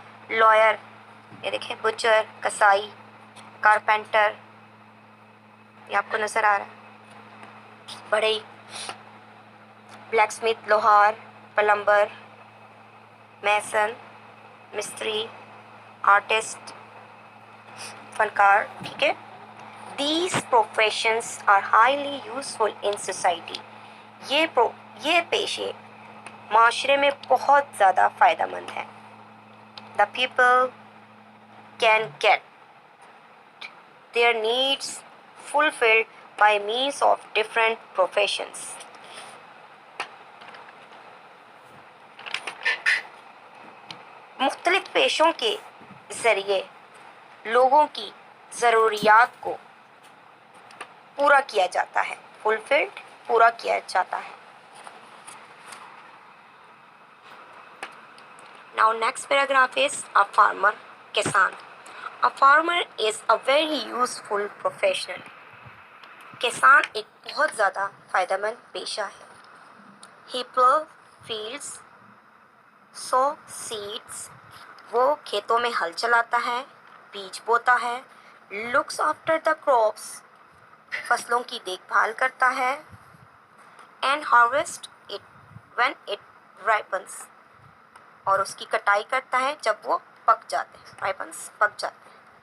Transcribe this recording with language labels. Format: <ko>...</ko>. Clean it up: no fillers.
<hi>Lawyer, ये देखें, butcher, कसाई, कारपेंटर, ये आपको नज़र आ रहा है. बढ़ई, ब्लैकस्मिथ, लोहार, प्लम्बर, मैसन, मिस्त्री, आर्टिस्ट, फनकार. ठीक है.</hi> <en>These professions are highly useful in society.</en> <hi>ये पेशे माशरे में बहुत ज़्यादा फ़ायदेमंद हैं.</hi> <en>The people can get their needs fulfilled by means of different professions.</en> <hi>मुख्तलिफ पेशों के ज़रिए लोगों की ज़रूरियात को पूरा किया जाता है. फुलफिल्ड, पूरा किया जाता है.</hi> <en>Now next paragraph is a farmer, किसान. A farmer is a very useful profession.</en> <hi>किसान एक बहुत ज़्यादा फ़ायदेमंद पेशा है.</hi> <en>He plow fields, sow seeds,</en> <hi>वो खेतों में हल चलाता है, बीज बोता है,</hi> <en>looks after the crops,</en> <hi>फसलों की देखभाल करता है,</hi> <en>and harvest it when it ripens,</en> <hi>और उसकी कटाई करता है जब वो पक जाते हैं. ripens, पक जाते हैं.</hi>